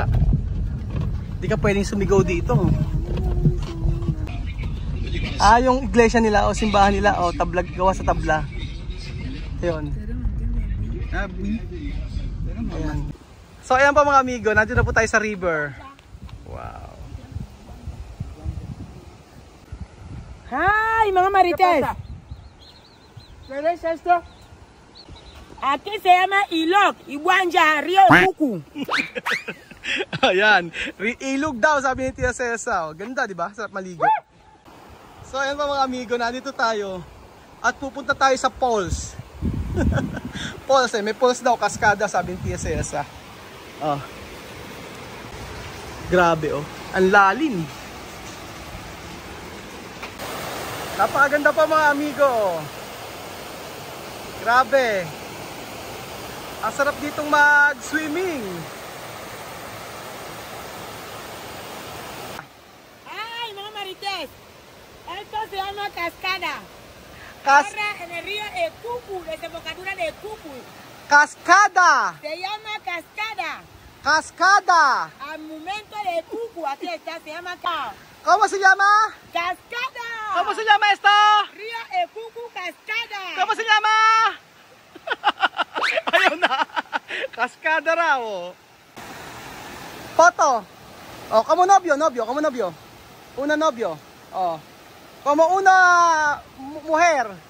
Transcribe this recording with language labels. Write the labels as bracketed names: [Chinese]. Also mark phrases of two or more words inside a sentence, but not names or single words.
[Filipino] Hindi ka pwedeng sumigaw dito. Yung iglesia nila simbahan nila tabla, gawa sa tabla. Ayun. Ayan. So ayan pa mga amigo, nandito na po tayo sa river. Wow. Hi, mga marites. [Spanish] ¿Qué es esto? Aquí se llama Ilog, Iguanja, Río Cucu. [Filipino] Ayan, ilog daw sabi ni Tia Cesa. Ganda, di ba? Sarap maligo. So ayan pa mga amigo, nandito tayo at pupunta tayo sa falls. Falls may falls daw, kaskada sabi ni Tia Cesa. Grabe ang lalim. Napakaganda pa mga amigo. Grabe. Ang sarap ditong mag-swimming. Ay, mga marites. [Spanish] Esto se llama cascada. Ahora en el río Cucu, desembocadura de Cucu. Cascada. Se llama cascada. Cascada. Al momento de Cucu, aquí está, se llama ¿Cómo se llama? cascada. ¿Cómo se llama esto? Río Cucu, cascada. ¿Cómo se llama? [Filipino] Ayun na. Cascada raw. [Spanish] Foto. Como novio. Una novio. Como una mujer.